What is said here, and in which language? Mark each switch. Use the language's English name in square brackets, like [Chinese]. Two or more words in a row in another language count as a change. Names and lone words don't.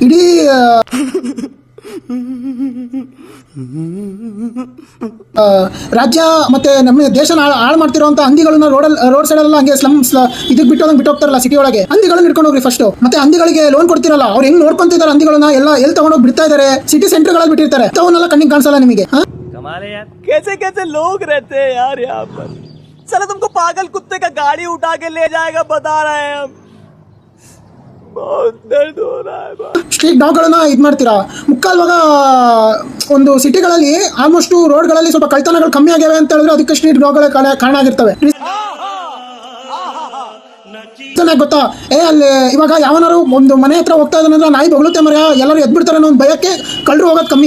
[Kannada] ಇಡೀ ರಾಜ್ಯ ಮತ್ತೆ ನಮ್ಮ ದೇಶನ ಹಾಳು ಮಾಡ್ತಿರೋಂಥ ಹಂದಿಗಳನ್ನ [English] road side [Kannada] ಎಲ್ಲ ಹಂಗೆ ಸ್ಲಮ್ಸ್ ಇದಕ್ಕೆ ಬಿಟ್ಟು ಹೋಗ್ತಾರಲ್ಲ ಸಿಟಿ ಒಳಗೆ, ಹಂದಿಗಳನ್ನ ಇಟ್ಕೊಂಡು ಹೋಗ್ರಿ ಫಸ್ಟ್. ಮತ್ತೆ ಹಂದಿಗಳಿಗೆ ಲೋನ್ ಕೊಡ್ತಿರಲ್ಲ, ಅವ್ರು ಹೆಂಗ್ ನೋಡ್ಕೊಂತಿದ್ದಾರೆ ಹಂದಿಗಳನ್ನ ಎಲ್ಲ ಎಲ್ಲಿ ತಗೊಂಡೋಗಿ ಬಿಡ್ತಾ ಇದಾರೆ, ಸಿಟಿ ಸೆಂಟರ್ಗಳಲ್ಲಿ ಬಿಟ್ಟಿರ್ತಾರೆ. ಅವನ್ನೆಲ್ಲ ಕಣ್ಣಿಗೆ ಕಾಣಿಸಲ್ಲ ನಿಮಗೆ. [Hindi] कैसे कैसे लोग रहते हैं यार यहाँ पर. साला तुमको पागल कुत्ते का गाड़ी उठा के ले जाएगा बता रहे हैं हम. बहुत दर्द हो रहा है. [Kannada] ಸ್ಟ್ರೀಟ್ ಡಾಗ್ಗಳನ್ನ ಇದು ಮಾಡ್ತೀರಾ. ಮುಕ್ಕಾಲ್ ಭಾಗ ಒಂದು ಸಿಟಿಗಳಲ್ಲಿ ಆಲ್ಮೋಸ್ಟ್ ರೋಡ್ಗಳಲ್ಲಿ ಸ್ವಲ್ಪ ಕಳ್ತನಗಳು ಕಮ್ಮಿ ಆಗಿವೆ ಅಂತ ಹೇಳಿದ್ರೆ ಅದಕ್ಕೆ ಸ್ಟ್ರೀಟ್ ಡಾಗ್ಗಳೇ ಕಾರಣ ಆಗಿರ್ತವೆ. ಗೊತ್ತಾ, ಅಲ್ಲಿ ಇವಾಗ ಯಾವನಾರು ಒಂದು ಮನೆ ಹತ್ರ ಹೋಗ್ತಾ ಇದ್ದಾನಂದ್ರೆ ನಾಯಿ ಬೊಗಳುತ್ತೆ ಮರ, ಎಲ್ಲರೂ ಎದ್ಬಿಡ್ತಾರೆ ಅನ್ನೋ ಒಂದು ಭಯಕ್ಕೆ ಕಳ್ಳರು ಹೋಗೋದು ಕಮ್ಮಿ.